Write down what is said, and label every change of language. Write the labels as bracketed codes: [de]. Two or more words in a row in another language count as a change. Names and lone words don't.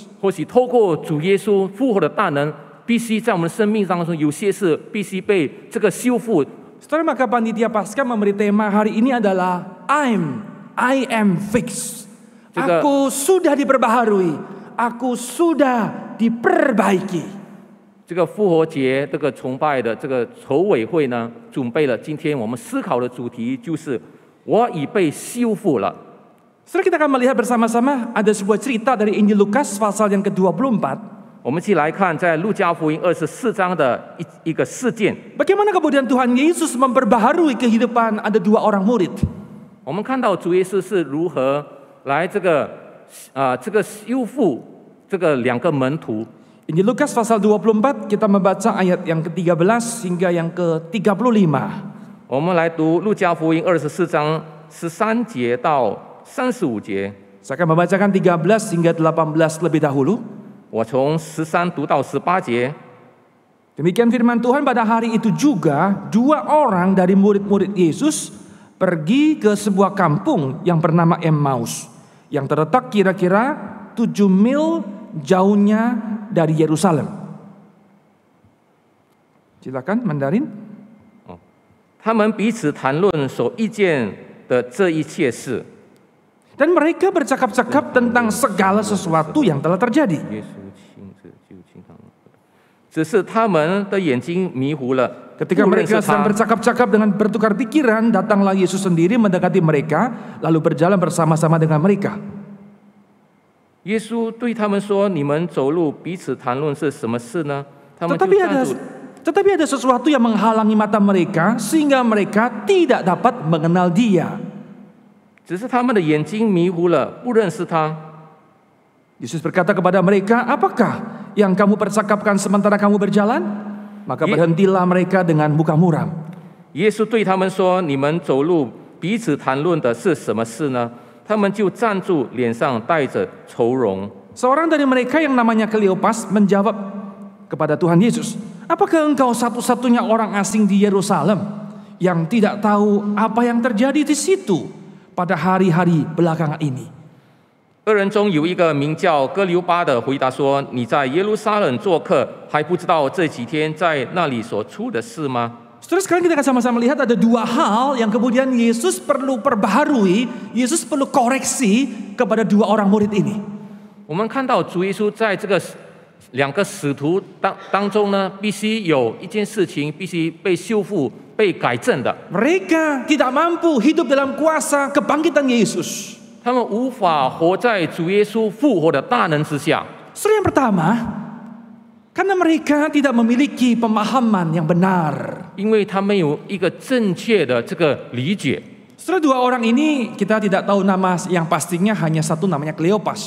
[zh] 或许透过主耶稣复活的大能，必须在我们的生命当中有些事必须被这个修复。 [id] Saudara, maka panitia Paskah memberi tema hari ini adalah [en] I am fixed. [id] Juga- Aku sudah diperbaharui, aku sudah diperbaiki. [zh] 这个复活节这个崇拜的这个筹委会呢，准备了今天我们思考的主题就是我已被修复了。 [id] Setelah kita akan melihat bersama-sama ada sebuah cerita dari Injil Lukas pasal yang ke-24. [zh] 我们一起来看在路加福音24章的一个事件。 [id] Bagaimana kemudian Tuhan Yesus memperbaharui kehidupan ada dua orang murid. [zh] 我们看到主耶稣是如何来这个修复这个两个门徒。 [id] Injil Lukas pasal 24 kita membaca ayat yang ke-13 hingga yang ke-35. [zh] 我们来读路加福音24章13节到35节。 [id] Saya akan membacakan 13 hingga 18 lebih dahulu. [zh] 我从13读到18节。 [id] Demikian firman Tuhan, pada hari itu juga dua orang dari murid-murid Yesus pergi ke sebuah kampung yang bernama Emmaus, yang terletak kira-kira 7 mil jauhnya dari Yerusalem. Silakan Mandarin. [zh] 他们彼此谈论所遇见的这一切事。 [id] Dan mereka bercakap-cakap tentang segala sesuatu yang telah terjadi. [zh] 只是他们的眼睛迷糊了。 [id] Ketika mereka sedang bercakap-cakap dengan bertukar pikiran, datanglah Yesus sendiri mendekati mereka, lalu berjalan bersama-sama dengan mereka. [zh] 耶稣对他们说：“你们走路彼此谈论是什么事呢？” 他们就站住。 [id] Tetapi ada sesuatu yang menghalangi mata mereka sehingga mereka tidak dapat mengenal Dia. [zh] 只是他们的眼睛迷糊了，不认识他。 [id] Yesus berkata kepada mereka, apakah yang kamu percakapkan sementara kamu berjalan? Maka berhentilah mereka dengan muka muram. [zh] 耶稣对他们说：“你们走路彼此谈论的是什么事呢？” 他们就站住，脸上带着愁容。 [id] Seorang dari mereka yang namanya Kleopas menjawab kepada Tuhan Yesus, apakah engkau satu-satunya orang asing di Yerusalem yang tidak tahu apa yang terjadi di situ pada hari-hari belakangan ini? [zh] 二人中有一个名叫哥留巴的回答说：“你在耶路撒冷做客，还不知道这几天在那里所出的事吗？” [id] Saudara, sekarang kita akan sama-sama lihat ada dua hal yang kemudian Yesus perlu perbaharui, Yesus perlu koreksi kepada dua orang murid ini. [zh] 我们看到主耶稣在这个两个使徒当中呢，必须有一件事情必须被修复、被改正的。 [id] Mereka tidak mampu hidup dalam kuasa kebangkitan Yesus. [zh] 他们无法活在主耶稣复活的大能之下。 [id] Saudara, yang pertama, karena mereka tidak memiliki pemahaman yang benar. [zh] 因为他们有一个正确的这个理解。 [id] Setelah dua orang ini kita tidak tahu nama yang pastinya, hanya satu namanya Kleopas.